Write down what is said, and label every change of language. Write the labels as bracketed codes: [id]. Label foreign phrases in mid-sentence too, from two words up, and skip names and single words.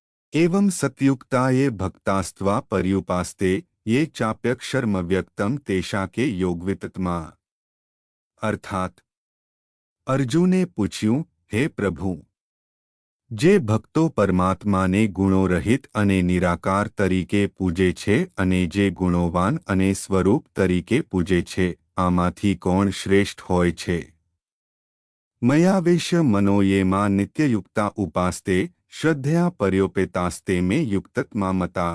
[sa] एवं सत्युक्ताये भक्तास्त्वा पर्युपास्ते ये चाप्यक्षरमव्यक्तम तेषा के योगवितत्मा। [gu] અર્થાત અર્જુને પૂછ્યું, હે પ્રભુ, જે ભક્તો પરમાત્માને ગુણો રહિત અને નિરાકાર તરીકે પૂજે છે અને જે ગુણોવાન અને સ્વરૂપ તરીકે પૂજે છે, આમાંથી કોણ શ્રેષ્ઠ હોય છે? [sa] मयावेश्य मनोयेमां नित्ययुक्ता उपास्ते श्रद्धया पर्योपेतास्ते मे युक्तत्मा मता।